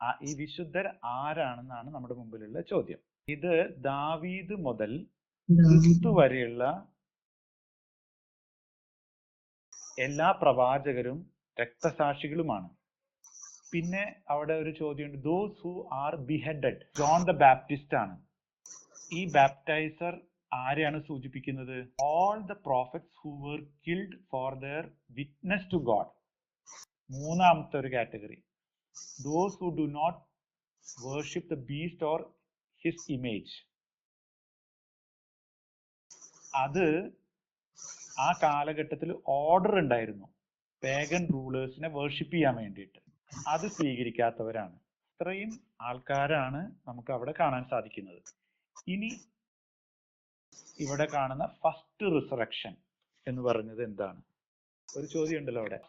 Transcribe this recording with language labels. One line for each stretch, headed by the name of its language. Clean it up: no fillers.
Malayalam: ഈ വിശുദ്ധർ ആരാണെന്നാണ് നമ്മുടെ മുമ്പിലുള്ള ചോദ്യം. ഇത് ദാവീദ് മുതൽ ക്രിസ്തു വരെയുള്ള എല്ലാ പ്രവാചകരും രക്തസാക്ഷികളുമാണ്. പിന്നെ അവിടെ ഒരു ചോദ്യമുണ്ട്,
English: Those who are beheaded.
Malayalam: John the Baptist ആണ്. ഈ ബാപ്റ്റൈസർ ആരെയാണ് സൂചിപ്പിക്കുന്നത്?
English: All the prophets who were killed for their witness to God.
Malayalam: മൂന്നാമത്തെ ഒരു category,
English: those who do not worship the beast or his image.
Malayalam: അത് ആ കാലഘട്ടത്തിൽ ഓർഡർ ഉണ്ടായിരുന്നു പേഗൻ റൂളേഴ്സിനെ വർഷിപ്പ് ചെയ്യാൻ വേണ്ടിയിട്ട്. അത് സ്വീകരിക്കാത്തവരാണ്. ഇത്രയും ആൾക്കാരാണ് നമുക്ക് അവിടെ കാണാൻ സാധിക്കുന്നത്. ഇനി ഇവിടെ കാണുന്ന ഫസ്റ്റ് റിസറക്ഷൻ എന്ന് പറഞ്ഞത് എന്താണ്? ഒരു ചോദ്യം ഉണ്ടല്ലോ അവിടെ.